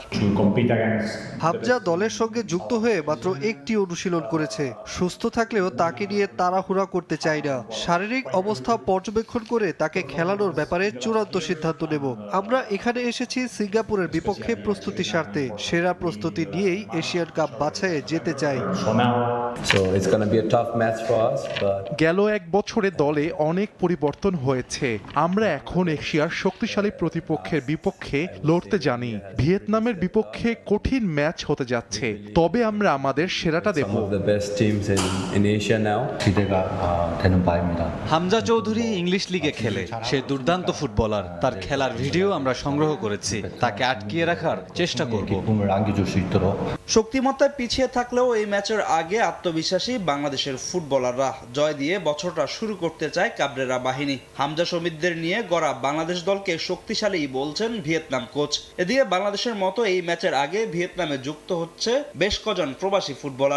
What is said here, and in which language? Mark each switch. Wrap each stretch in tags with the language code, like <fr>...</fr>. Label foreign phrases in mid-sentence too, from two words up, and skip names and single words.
<bn>হামজা দলের সঙ্গে যুক্ত হয়ে মাত্র একটি অনুশীলন করেছে। সুস্থ থাকলেও তাকে নিয়ে তাড়াহুড়া করতে চাই না। শারীরিক অবস্থা পর্যবেক্ষণ করে তাকে খেলানোর ব্যাপারে চূড়ান্ত সিদ্ধান্ত নেব। আমরা এখানে এসেছি সিঙ্গাপুরের বিপক্ষে প্রস্তুতি স্বার্থে। সেরা প্রস্তুতি নিয়েই এশিয়ান কাপ বাছাইয়ে যেতে চাই।</bn> <en>So it's going to be a tough match for us, but</en> <bn>গেল এক বছরে দলে অনেক পরিবর্তন হয়েছে। আমরা এখন এশিয়ার শক্তিশালী প্রতিপক্ষের বিপক্ষে লড়তে জানি। ভিয়েতনামের বিপক্ষে কঠিন ম্যাচ হতে যাচ্ছে, তবে আমরা আমাদের সেরাটা দেব।</bn> <en>some of the best teams in Asia now.</en> <ko>기대가 되는 바입니다.</ko> <bn>হামজা চৌধুরী ইংলিশ লিগে খেলে, সে দুর্দান্ত ফুটবলার। তার খেলার ভিডিও আমরা সংগ্রহ করেছি, তাকে আটকিয়ে রাখার চেষ্টা করব।</bn> <ko>기쁨을 안겨줄 수 있도록</ko> <bn>শক্তিমত্তায় পিছিয়ে থাকলেও এই ম্যাচের আগে আত্মবিশ্বাসী বাংলাদেশের ফুটবলাররা জয় দিয়ে বছরটা শুরু করতে চায় কাবরেরা বাহিনী। হামজা শমীদদের নিয়ে গড়া বাংলাদেশ দলকে শক্তিশালী বলছেন ভিয়েতনাম কোচ। এদিকে বাংলাদেশের মতো এই ম্যাচের আগে ভিয়েতনামে যুক্ত হচ্ছে বেশ কজন প্রবাসী ফুটবলার।</bn>